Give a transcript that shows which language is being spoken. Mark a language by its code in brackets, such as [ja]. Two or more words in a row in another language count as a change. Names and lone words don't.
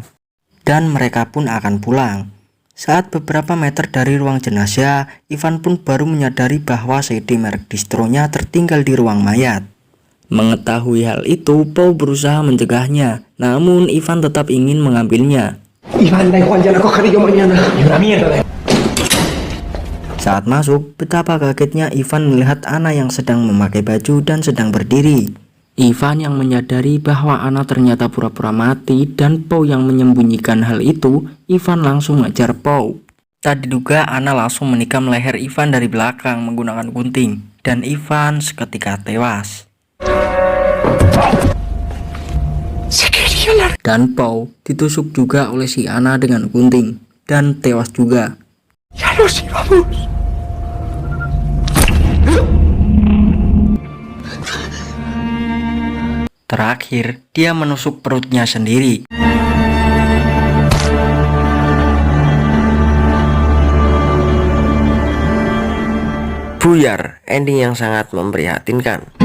[id] Dan mereka pun akan pulang. Saat beberapa meter dari ruang jenazah, Ivan pun baru menyadari bahwa CD merek distronya tertinggal di ruang mayat. Mengetahui hal itu, Pau berusaha mencegahnya, namun Ivan tetap ingin mengambilnya. [es] Iván, da igual, ya la cogeré yo mañana. Y una mierda. [id] Saat masuk, betapa kagetnya Ivan melihat Anna yang sedang memakai baju dan sedang berdiri. Ivan yang menyadari bahwa Anna ternyata pura-pura mati dan Pau yang menyembunyikan hal itu, Ivan langsung mengejar Pau. Tak diduga Anna langsung menikam leher Ivan dari belakang menggunakan gunting, dan Ivan seketika tewas. Dan Pau ditusuk juga oleh si Anna dengan gunting, dan tewas juga. [es] Ya nos íbamos. [id] Terakhir, dia menusuk perutnya sendiri. Buyar, ending yang sangat memprihatinkan.